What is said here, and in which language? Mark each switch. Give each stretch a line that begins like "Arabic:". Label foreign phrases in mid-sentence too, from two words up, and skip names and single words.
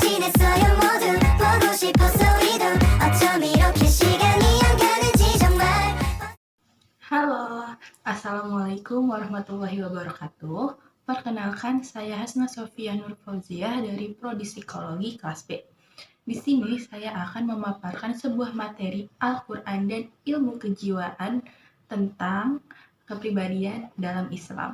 Korean: 있어요 모두 보고 싶었어 우리도 어쩜 이렇게 시간이 안 가는지 정말.
Arabic: Halo, السلام عليكم ورحمة الله وبركاته.
Indonesian: Perkenalkan, saya Hasna Sofia Nur Fauziah dari Prodi Psikologi kelas B. Di sini saya akan memaparkan sebuah materi Al-Quran dan ilmu kejiwaan tentang kepribadian dalam Islam.